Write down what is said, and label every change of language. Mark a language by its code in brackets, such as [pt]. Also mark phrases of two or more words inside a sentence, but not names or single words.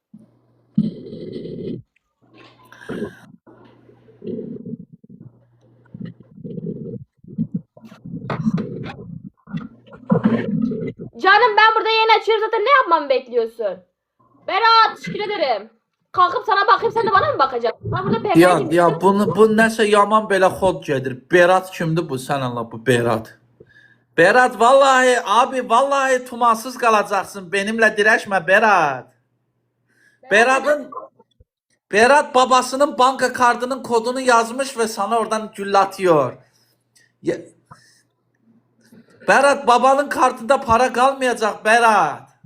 [tr] Canım ben burada yayın açıyorum zaten ne yapmamı bekliyorsun? Berat teşekkür ederim. Kalkıp sana bakayım sen de bana mı bakacaksın? Ben burada [az] Ya bu nəsə yaman belə xod gedir. Berat kimdir bu sən Allah bu Berat. [tr] Berat vallahi abi vallahi tumansız kalacaksın. Benimle direşme Berat. Berat babasının banka kartının kodunu yazmış ve sana oradan gül atıyor. Berat babanın kartında para kalmayacak Berat.